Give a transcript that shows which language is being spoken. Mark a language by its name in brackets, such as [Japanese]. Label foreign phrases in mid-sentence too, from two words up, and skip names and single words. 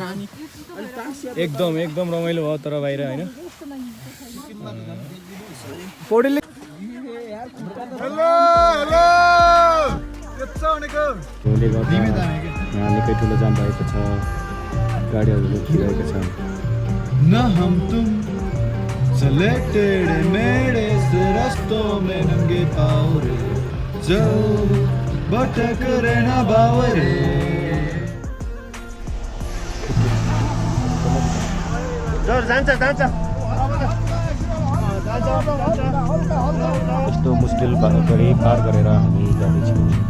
[Nepali] एकदम रमाइलो भयो तर बाहिर होइन। यहाँ निकै ठुलो जाम भएको छ गाडीहरू रोकिरहेको छ। [Hindi] न हम तुम चले टेढ़े मेढ़े से रास्तों में नंगे पाँव रे जो भटक रहे ना बावरे। [Nepali] यस्तो मुस्किल गरी पार गरेर हामी जाँदैछौँ।